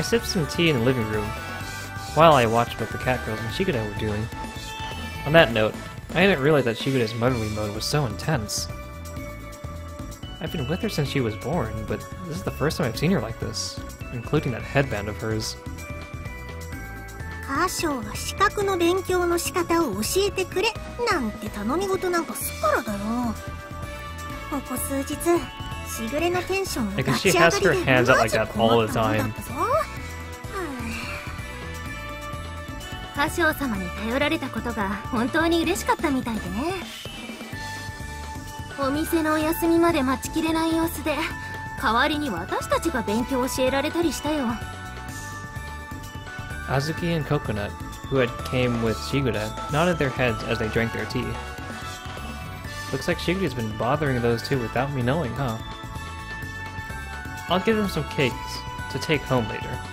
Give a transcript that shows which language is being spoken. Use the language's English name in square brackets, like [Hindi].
[English] I sipped some tea in the living room, while I watched what the cat girls and Shiguda were doing. On that note, I didn't realize that Shiguda's motherly mode was so intense. I've been with her since she was born, but this is the first time I've seen her like this, including that headband of hers. [Japanese] カーショーは資格の勉強の仕方を教えてくれなんて頼み事なんかすっからだよ。ここ数日、しぐれのテンションがガチ上がりでマジ困ったもんだったぞ。カショウ様に頼られたことが本当に嬉しかったみたいでね。お店のお休みまで待ちきれない様子で、代わりに私たちが勉強を教えられたりしたよ。 [English] Azuki and Coconut, who had came with Shiguda, nodded their heads as they drank their tea. Looks like Shiguda's been bothering those two without me knowing, huh? I'll give them some cakes to take home later.